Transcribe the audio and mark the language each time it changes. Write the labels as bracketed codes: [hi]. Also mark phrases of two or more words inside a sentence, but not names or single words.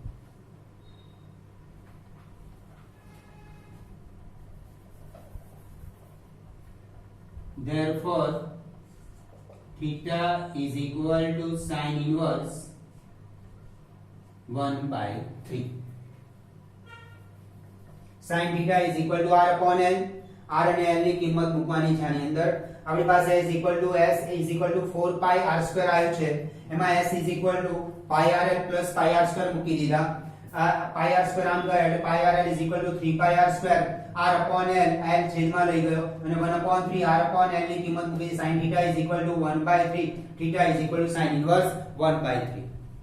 [en] therefore theta is equal to sin inverse 1/3. sin theta is equal to r upon l. [gu] r અને l ની કિંમત મૂકવાની છે આની અંદર. આપણી પાસે [en] s is equal to 4 pi r square [gu] આવ્યું છે. [en] એમાં s is equal to pi rl plus pi r square [gu] મૂકી દીધા. [en] pi r square [gu] આમ ગયો એટલે [en] pi rl is equal to 3 pi r square r upon l [gu] છેદમાં લઈ ગયો અને [en] 1/3 r upon l [gu] ની કિંમત મૂકી. [en] sin theta is equal to 1/3. theta is equal to sin inverse 1/3.